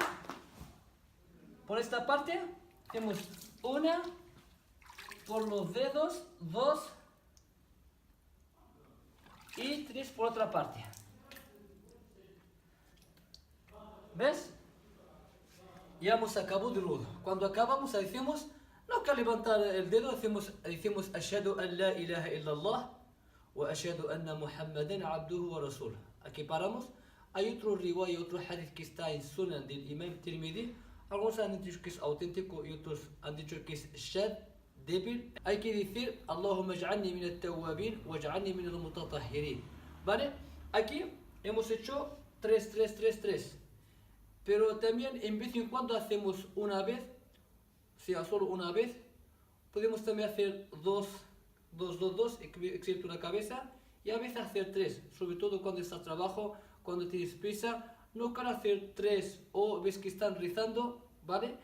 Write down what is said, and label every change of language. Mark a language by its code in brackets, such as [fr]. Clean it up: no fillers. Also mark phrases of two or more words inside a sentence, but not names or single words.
[es] Por esta parte hacemos una por los dedos, 2 y 3 por otra parte. ¿Ves? Ya hemos acabado del wudu. Cuando acabamos decimos, no que levantar el dedo, decimos [ar] أشهد أن لا إله إلا الله وأشهد أن محمدا عبده ورسوله. [es] Aquí paramos. Hay otro riwaya, otro hadith que está en Sunan del Imam Tirmidhi. Algunos han dicho que es auténtico y otros han dicho que es shad, débil. Hay que decir [ar] اللهم اجعلني من التوابين واجعلني من المتطهرين. [es] ¿Vale? Aquí hemos hecho 3, 3, 3, 3. Pero también en vez en cuando hacemos una vez, sea solo una vez, podemos también hacer 2, 2, 2, 2, excepto la cabeza, y a veces hacer 3, sobre todo cuando estás trabajo, cuando tienes prisa, no quiero hacer 3 o ves que están rezando, ¿vale?